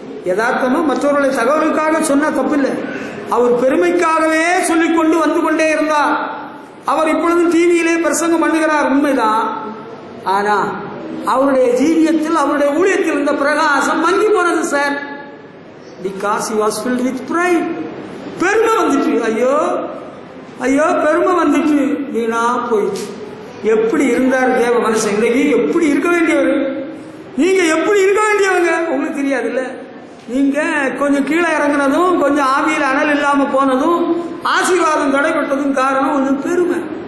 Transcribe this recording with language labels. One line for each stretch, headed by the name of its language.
Tamil: யதார்த்தமா மற்றவர்களை தகவலுக்காக சொன்னா தப்பில்லை. அவர் பெருமைக்காகவே சொல்லிக் கொண்டு வந்து கொண்டே இருந்தார். அவர் இப்பொழுதும் டிவியிலே பிரசங்கம் பண்ணுகிறார், உண்மைதான். ஆனா அவருடைய ஜீவியத்தில் அவருடைய ஊழியத்தில் இருந்த பிரகாசம் மங்கி போனது sir.
English: Because he was filled with pride.
Tamil: பெருமை வந்துட்டு, ஐயோ ஐயோ பெருமை வந்துட்டு வீணா போயிட்டு. எப்படி இருந்தார் தேவ மனுஷன்? இன்றைக்கு எப்படி இருக்க வேண்டியவர்? நீங்க எப்படி இருக்க வேண்டியவங்க உங்களுக்கு தெரியாது இல்ல? நீங்க கொஞ்சம் கீழே இறங்கினதும் கொஞ்சம் ஆவியில் அனல் இல்லாம போனதும் ஆசீர்வாதம் தடைப்பட்டதும் காரணம் கொஞ்சம் பெருமை.